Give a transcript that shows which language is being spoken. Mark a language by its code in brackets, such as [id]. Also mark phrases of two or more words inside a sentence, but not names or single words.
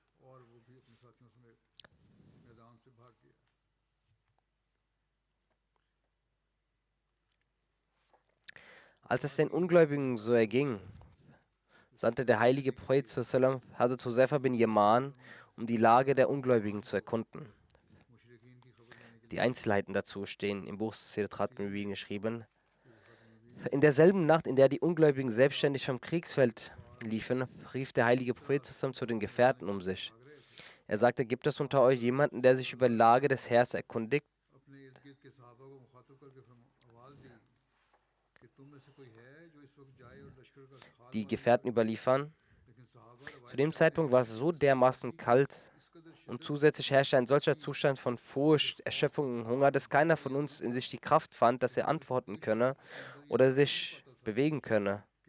[de] Als es den Ungläubigen so erging, sandte der heilige Prophet Hazrat Huzaifa bin Yaman, um die Lage der Ungläubigen zu erkunden. Die Einzelheiten dazu stehen im Buch Sirat al-Nabiyyin geschrieben. In derselben Nacht, in der die Ungläubigen selbstständig vom Kriegsfeld liefen, rief der heilige Prophet zu den Gefährten um sich. Er sagte: Gibt es unter euch jemanden, der sich über die Lage des Heers erkundigt? Die Gefährten überliefern: Zu dem Zeitpunkt war es so dermaßen kalt und zusätzlich herrschte ein solcher Zustand von Furcht, Erschöpfung und Hunger, dass keiner von uns in sich die Kraft fand, dass er antworten könne oder sich bewegen könne.